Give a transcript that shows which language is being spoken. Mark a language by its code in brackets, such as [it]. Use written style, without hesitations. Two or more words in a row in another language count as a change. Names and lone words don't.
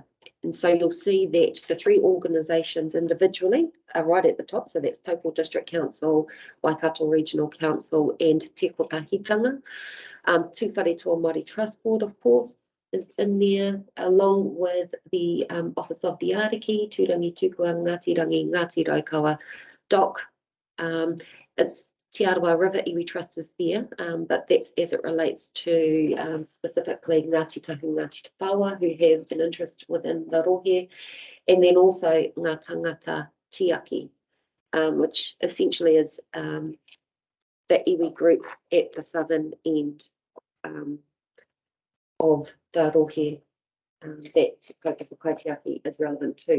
[en] And so you'll see that the three organisations individually are right at the top. So that's Taupo District Council, Waikato Regional Council and Te Tahitanga. Tūwharetoa Māori Trust Board, of course, is in there, along with the Office of the Ariki, Tūrangi Tukua, Ngāti Rangi, Ngāti Raukawa, DOC. It's Te Arawa River Iwi Trust is there, but that's as it relates to specifically Ngāti Tahu, Ngāti Te Pāua, who have an interest within the rohe, and then also Ngā Tangata Tiaki, which essentially is the iwi group at the southern end of the rohe that Kaupapa Kaitiaki is relevant to.